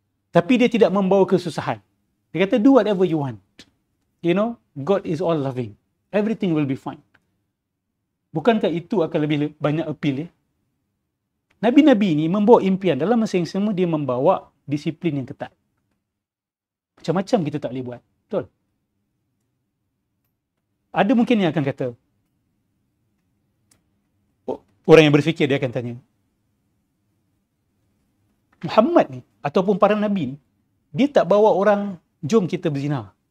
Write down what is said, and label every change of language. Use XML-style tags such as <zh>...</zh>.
<ms>Tapi dia tidak membawa kesusahan. Dia kata,</ms> <en>do whatever you want. You know, God is all loving. Everything will be fine.</en> <ms>Bukankah itu akan lebih banyak appeal, ya? Nabi-Nabi ini membawa impian. Dalam masa yang sama, dia membawa disiplin yang ketat. Macam-macam kita tak boleh buat. Betul? Ada mungkin yang akan kata, orang yang berfikir, dia akan tanya, Muhammad ni, ataupun para Nabi ni, dia tak bawa orang, jom kita berzina.</ms>